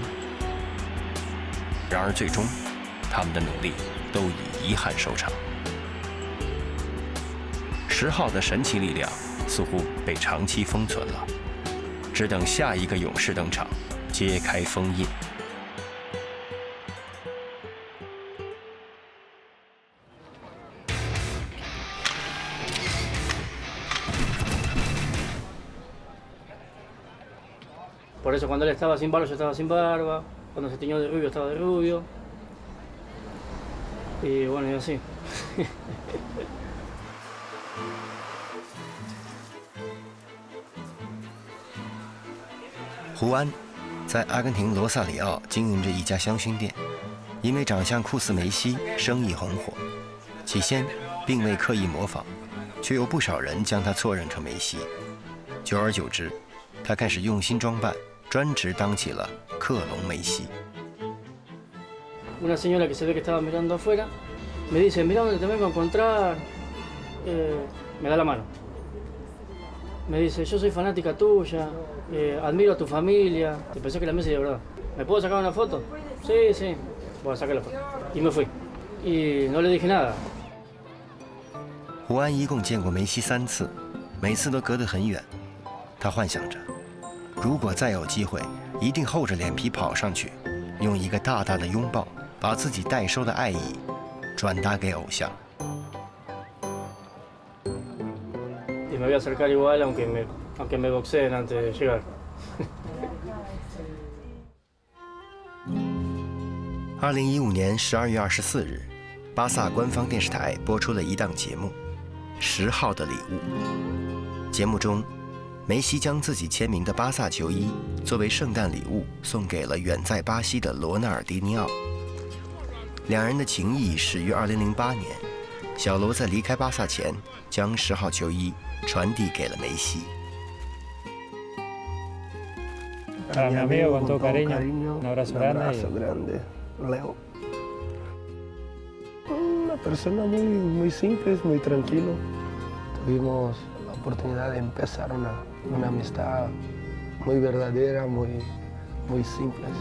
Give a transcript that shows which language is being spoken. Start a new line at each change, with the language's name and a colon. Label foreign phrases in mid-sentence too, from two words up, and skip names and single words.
Chinese: 然而最终，他们的努力都以遗憾收场。10号的神奇力量似乎被长期封存了，只等下一个勇士登场，揭开封印。
Spanish: Por eso cuando él estaba sin barba, yo estaba sin barba. Cuando se tiñó de rubio, estaba de rubio. Y bueno, y así.
Chinese: 胡安在阿根廷罗萨里奥经营着一家香薰店，因为长相酷似梅西，生意红火。起先并未刻意模仿，却有不少人将他错认成梅西。久而久之，他开始用心装扮，专职当起了克隆梅西。
Spanish: Una señora que se ve que estaba mirando afuera me dice, mira dónde te vengo a encontrar. Me da la mano. Me dice, yo soy fanática tuya, admiro a tu familia. Y pensé que la Messi de verdad. ¿Me puedo sacar una foto? Sí, sí. Bueno, saqué la foto. Y me fui. Y no le dije nada.
Chinese: 胡安一共见过梅西3次，每次都隔得很远。他幻想着，如果再有机会，一定厚着脸皮跑上去，用一个大大的拥抱，把自己代收的爱意转达给偶像。
Spanish: Y me voy a acercar igual, aunque me boxeen antes de llegar.
Chinese: 2015 年12月24日，巴萨官方电视台播出了一档节目《10号的礼物》。节目中，梅西将自己签名的巴萨球衣作为圣诞礼物送给了远在巴西的罗纳尔迪尼奥。两人的情谊始于2008年，小罗在离开巴萨前将10号球衣传递给了梅西。
Spanish: Para mi amigo, con todo cariño, un abrazo grande. Leo. Una persona muy simple, muy tranquilo. Tuvimos la oportunidad de empezar una amistad muy verdadera, muy simple.